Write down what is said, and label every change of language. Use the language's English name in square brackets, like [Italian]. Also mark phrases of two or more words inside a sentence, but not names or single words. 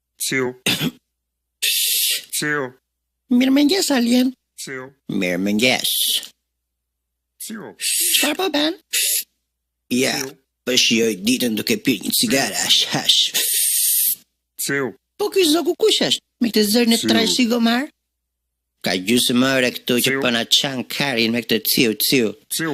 [Albanian] Ciu. Ciu. Mirëmëngjes, Alien. Ciu. Mirëmëngjes. Ciu. Çfarë po bën? Ja, po shijoj ditën duke pirë një cigare hash. Ciu. Po ky zogu kush është? Me këtë zërin e trajë sigomar? Ka gjysmë ore këtu që po na çan karin me këtë ciu. Ciu.